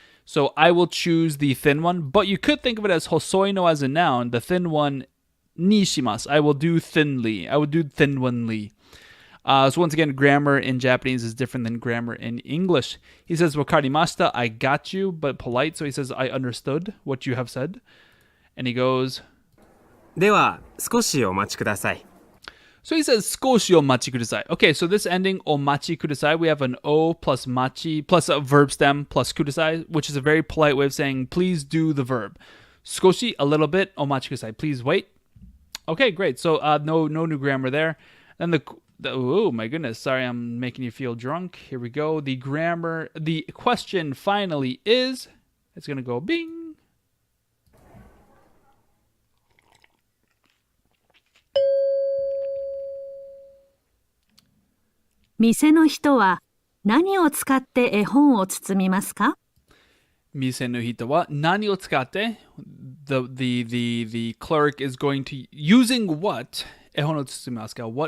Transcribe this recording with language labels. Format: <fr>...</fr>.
<en>So I will choose the thin one, but you could think of it as</en> <ja>hosoi no</ja> <en>as a noun, the thin one</en> <ja>ni shimasu.</ja> <en>I will do thinly. I would do thinwanly. So once again, grammar in Japanese is different than grammar in English. He says,</en> <ja>wakarimashita,</ja> <en>I got you, but polite. So he says, I understood what you have said. And he goes,</en> <ja>では、少しお待ちください。</ja> <en>So he says,</en> <ja>少しお待ちください.</ja> <en>Okay, so this ending,</en> <ja>omachi kudasai,</ja> <en>we have an o plus machi plus a verb stem plus kudasai, which is a very polite way of saying, please do the verb.</en> <ja>少し,</ja> <en>a little bit,</en> <ja>omachi kudasai,</ja> <en>please wait. Okay, great. So no new grammar there. Then oh my goodness, sorry, I'm making you feel drunk. Here we go. The question finally is, it's going to go bing.</en> <ja>"店の人は何を使って絵本を包みますか?" Mise no hito wa nani o tsukatte?</ja> <en>The clerk is going to using what?</en> <ja>Ehon o tsumimasu ka?</ja>